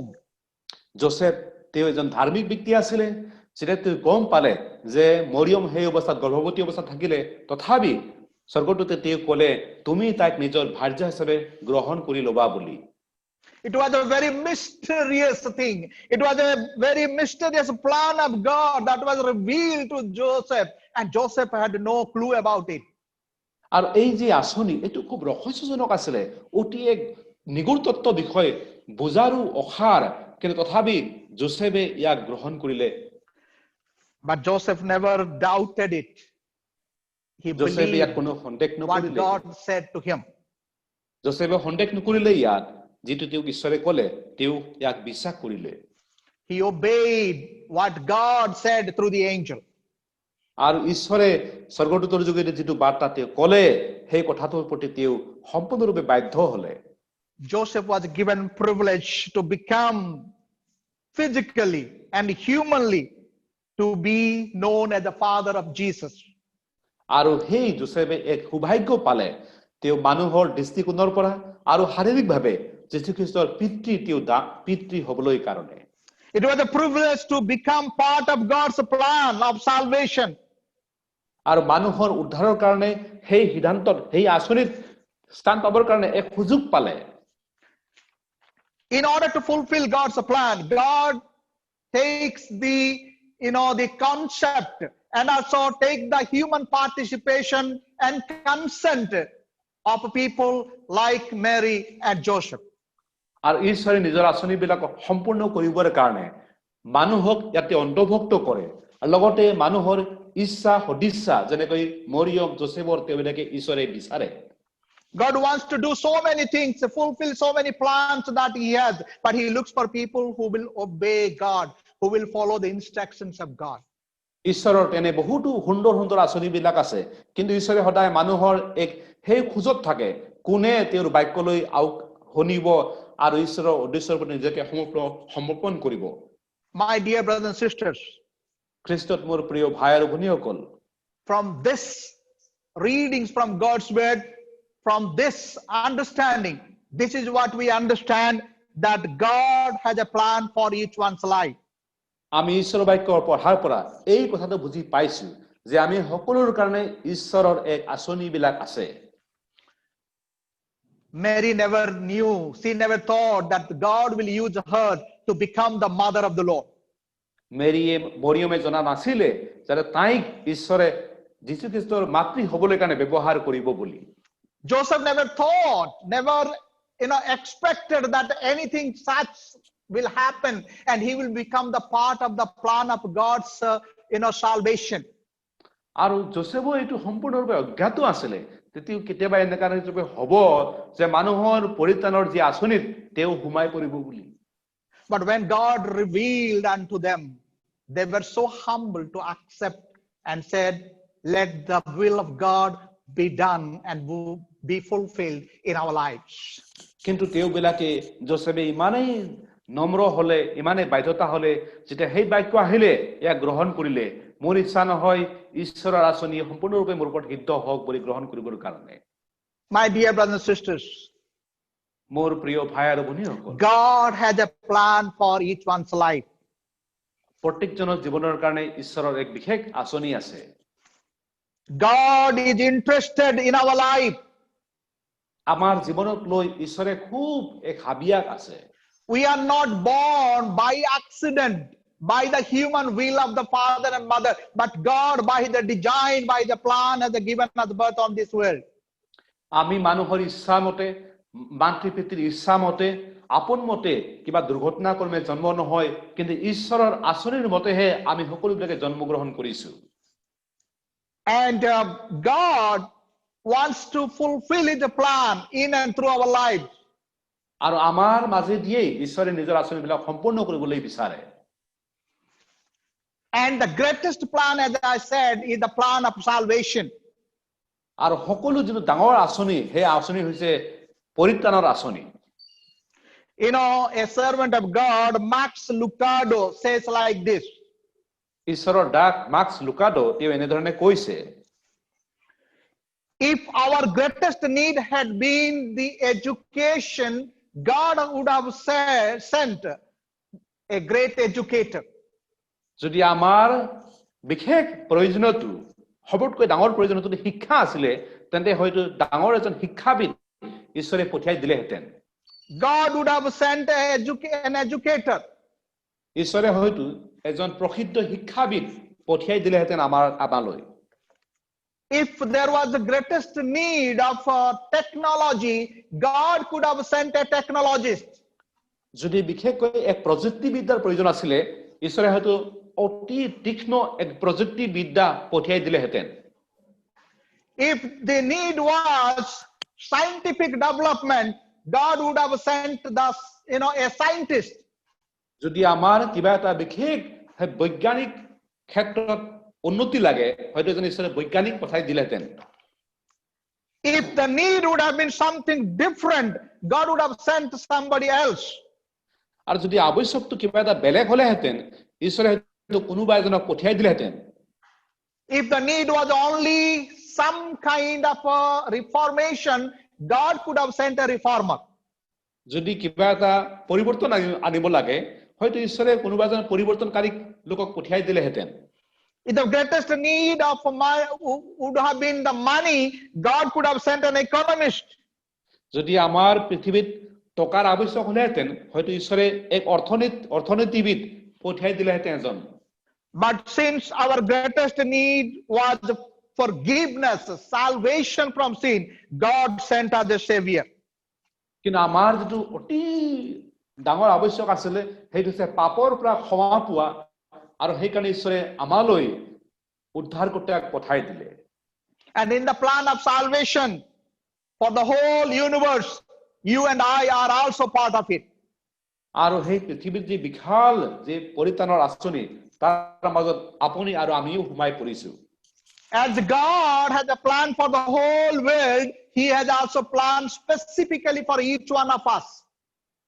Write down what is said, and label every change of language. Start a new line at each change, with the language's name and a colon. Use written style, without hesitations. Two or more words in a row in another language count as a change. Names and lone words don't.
Assamese: Joseph তেওঁ এজন ধাৰ্মিক ব্যক্তি আছিল যেটা তেওঁ গম পালে যে মৰিয়ম সেই অৱস্থাত গৰ্ভৱতী অৱস্থাত থাকিলে তথাপি স্বৰ্গদূতে তেওঁ ক'লে তুমি তাক নিজৰ ভাৰ্যা হিচাপে গ্ৰহণ কৰি লবা বুলি
English: It was a very mysterious thing. It was a very mysterious plan of God that was revealed to Joseph, and Joseph had no clue about it.
Assamese: আৰু এই যে আঁচনি এটো খুব ৰহস্যজনক আছিল অতি এক নিগুড় তত্ত্ব বিষয় বুজাৰু অখাৰ কিন্তু তথাপি যোসেফে ইয়াক গ্ৰহণ কৰিলে
English: But Joseph never doubted it. He believed what God said to him.
Assamese: যোসেফে সন্দেহ নকৰিলে ইয়াত যেটো তেওঁ ঈশ্বৰে ক'লে তেওঁ ইয়াক বিশ্বাস কৰিলে
English: He obeyed what God said through the angel.
Assamese: আৰু ঈশ্বৰে স্বৰ্গদূতৰ যোগেদি যেটো বাৰ্তা তেওঁ ক'লে সেই কথাটোৰ প্ৰতি তেওঁ সম্পূৰ্ণৰূপে বাধ্য হলে
English: Joseph was given privilege to become physically and humanly to be known as the father of Jesus.
Assamese: আৰু সেই যোসেফে এক সৌভাগ্য পালে তেওঁ মানুহৰ দৃষ্টিকোণৰ পৰা আৰু শাৰীৰিকভাৱে যীশু খ্ৰীষ্টৰ পিতৃ হ'বলৈ কাৰণে
English: It was a privilege to become part of God's plan of salvation.
Assamese: আৰু মানুহৰ উদ্ধাৰৰ কাৰণে সেই সিদ্ধান্তত সেই আঁচনিত স্থান পাবৰ কাৰণে এক সুযোগ পালে
English: In order to fulfill God's plan, God takes the concept and also take the human participation and consent of people like Mary and Joseph.
Assamese: আৰু ঈশ্বৰে নিজৰ আঁচনিবিলাক সম্পূৰ্ণ কৰিবৰ কাৰণে মানুহক ইয়াতে অন্তৰ্ভুক্ত কৰে আৰু লগতে মানুহৰ ইচ্ছা সদিচ্ছা যেনেকৈ মৰিয়ম যোসেফৰ তেওঁলোকে ঈশ্বৰে বিচাৰে
English: God wants to do so many things, fulfill so many plans that he has, but he looks for people who will obey God, who will follow the instructions of God.
Assamese: ঈশ্বৰৰ তেনে বহুতো সুন্দৰ আঁচনিবিলাক আছে কিন্তু ঈশ্বৰে সদায় মানুহৰ এক সেই খোজত থাকে কোনে তেওঁৰ বাক্যলৈ শুনিব আৰু ঈশ্বৰৰ উদ্দেশ্যৰ প্ৰতি নিজকে সমৰ্পণ কৰিব।
English: My dear brothers and sisters,
Assamese: খ্ৰীষ্টত মোৰ প্ৰিয় ভাই আৰু ভনীসকল,
English: from this readings from God's word, from this understanding, this is what we understand, that God has a plan for each one's life.
Assamese: আমি ঈশ্বৰৰ বাক্যৰ পঢ়াৰ পৰা এই কথাটো বুজি পাইছো যে আমি সকলোৰ কাৰণে ঈশ্বৰৰ এক আঁচনিবিলাক আছে।
English: Mary never knew, she never thought that God will use her to become the mother of the Lord.
Assamese: মৰিয়মে জনা নাছিলে যে তাইক ঈশ্বৰে যীশুখ্ৰীষ্টৰ মাতৃ হ'বলৈ কাৰণে ব্যৱহাৰ কৰিব বুলি।
English: Joseph never thought, never expected that anything such will happen and he will become the part of the plan of God's salvation.
Assamese: আৰু যোসেফো এইটো সম্পূৰ্ণৰূপে অজ্ঞাত আছিলে, তেতিয়াও কেতিয়াবা এনেকা ৰূপে হ'ব যে মানুহৰ পৰিত্ৰাণৰ যি আঁচনিত তেওঁ সোমাই পৰিব বুলি।
English: But when God revealed unto them, they were so humble to accept and said, let the will of God be done and be fulfilled in our lives.
Assamese: কিন্তু তেওঁবিলাকে যোসেফে ইমানেই নম্ৰ হলে, ইমানেই বাধ্যতা হলে, যেতিয়া সেই বাক্য আহিলে ইয়াক গ্ৰহণ কৰিলে, মোৰ ইচ্ছা নহয় ঈশ্বৰৰ আঁচনি সম্পূৰ্ণৰূপে মোৰ ওপৰত সিদ্ধ হওক বুলি গ্ৰহণ কৰিবৰ কাৰণে।
English: My dear brothers and sisters,
Assamese: মোৰ প্ৰিয় ভাই আৰু ভনীসকল,
English: God has a plan for each one's life.
Assamese: প্ৰত্যেকজনৰ জীৱনৰ কাৰণে ঈশ্বৰৰ এক বিশেষ আঁচনি আছে।
English: God is interested in our life.
Assamese: আমাৰ জীৱনক লৈ ঈশ্বৰে খুব এক হাবিয়াস আছে।
English: We are not born by accident, by the human will of the father and mother, but God by the design, by the plan has given us birth on this world.
Assamese: আমি মানুহৰ ইচ্ছা মতে, মাতৃ পিতৃৰ ইচ্ছা মতে, আপন মতে কিবা দুৰ্ঘটনা ক্ৰমে জন্ম নহয়, কিন্তু ঈশ্বৰৰ আঁচনিৰ মতেহে আমি সকলোবিলাকে জন্মগ্ৰহণ কৰিছো।
English: And God wants to fulfill his plan in and through our lives.
Assamese: আৰু আমাৰ মাজে দিয়েই ঈশ্বৰে নিজৰ আঁচনিবিলাক সম্পূৰ্ণ কৰিবলৈ বিচাৰে।
English: And the greatest plan, as I said, is the plan of salvation.
Assamese: আৰু সকলো যিটো ডাঙৰ আঁচনি, সেই আঁচনি হৈছে পৰিত্ৰাণৰ আঁচনি।
English: A servant of God, Max Lucado, says like this.
Assamese: ঈশ্বৰৰ দাস মাক্স লুকাডো তেওঁ এনেধৰণে কৈছে,
English: if our greatest need had been the education, God would have sent a great educator.
Assamese: যদি আমাৰ বিশেষ প্ৰয়োজনটো, সবতকৈ ডাঙৰ প্ৰয়োজনটো শিক্ষা আছিলে, তেন্তে হয়তো ডাঙৰ এজন শিক্ষাবিদ ঈশ্বৰে পঠিয়াই দিলেহেঁতেন।
English: God would have sent an educator.
Assamese: ঈশ্বৰে হয়তো এজন প্ৰসিদ্ধ শিক্ষাবিদ পঠিয়াই দিলেহেঁতেন আমালৈ।
English: If there was the greatest need of technology, God could have sent a technologist.
Assamese: যদি বিশেষকৈ এক প্ৰযুক্তিবিদ্যাৰ প্ৰয়োজন আছিলে, ঈশ্বৰে হয়তো অতি তীক্ষ্ণ এক প্ৰযুক্তিবিদ্যা পঠিয়াই দিলেহেঁতেন।
English: If the need was scientific development, God would have sent a scientist.
Assamese: যদি আমাৰ কিবা এটা বিশেষ বৈজ্ঞানিক ক্ষেত্ৰত উন্নতি লাগে, হয়তো এজন ঈশ্বৰে বৈজ্ঞানিক পঠাই দিলেহেঁতেন।
English: If the need would have been something different, God would have sent somebody else.
Assamese: আৰু যদি আৱশ্যকটো কিবা এটা বেলেগ হলেহেঁতেন, ঈশ্বৰে হয়তো কোনোবা এজনক পঠিয়াই দিলেহেঁতেন।
English: If the need was only some kind of a reformation, God could have sent a reformer.
Assamese: যদি কিবা এটা পৰিৱৰ্তন আনিব লাগে, হয়তো ঈশ্বৰে কোনোবা এজন পৰিৱৰ্তনকাৰী লোকক পঠিয়াই দিলেহেঁতেন।
English: If the greatest need of would have been the money, God could have sent an economist.
Assamese: যদি আমাৰ পৃথিৱীত টকাৰ আৱশ্যক হলেহেঁতেন, হয়তো ঈশ্বৰে এক অৰ্থনীতিবিদ পঠিয়াই দিলেহেঁতেন এজন।
English: But since our greatest need was forgiveness, salvation from sin, God sent us a savior.
Assamese: কিন্তু আমাৰ যিটো অতি ডাঙৰ আৱশ্যক আছিলে, সেইটো হৈছে পাপৰ পৰা ক্ষমা পোৱা, আৰু সেইকাৰণে ঈশ্বৰে আমালৈ উদ্ধাৰকৰ্তাক পঠাই দিলে।
English: And in the plan of salvation for the whole universe, you and I are also part of it.
Assamese: আৰু সেই পৃথিৱীৰ যি বিশাল যে পৰিত্ৰাণৰ আঁচনি, তাৰ মাজত আপুনি আৰু আমিও সোমাই পৰিছো।
English: As God has a plan for the whole world, he has also planned specifically for each one of us.